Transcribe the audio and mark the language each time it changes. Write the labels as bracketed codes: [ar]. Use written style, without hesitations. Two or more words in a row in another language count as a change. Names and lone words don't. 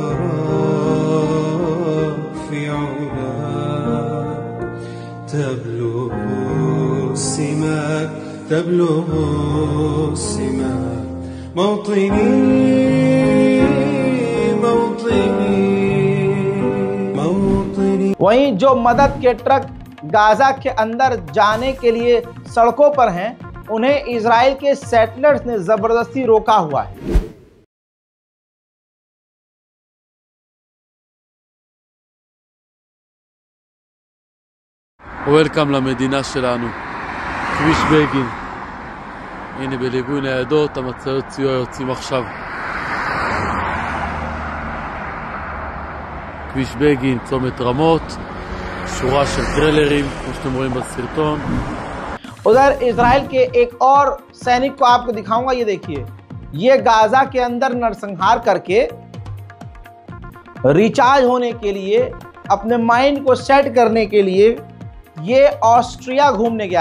[ar] أراك في علاك تبلغ السماك موطني [hi] वहीं जो मदद के ट्रक गाजा के अंदर जाने के लिए सड़कों पर हैं, उन्हें इजराइल के सेटलर्स ने जबरदस्ती रोका हुआ है। [he] וולקאם למדינה שלנו, כביש בגין. הנה בליווי ניידות, המצאות סיוע יוצאים עכשיו. כביש בגין, צומת רמות, שורה של טריילרים, כמו שאתם רואים בסרטון. [hi] उधर इजराइल के एक और सैनिक को आपको दिखाऊंगा, ये देखिए, ये गाजा के अंदर नरसंहार करके रिचार्ज होने के लिए, अपने माइंड को सेट करने के लिए ये ऑस्ट्रिया घूमने गया।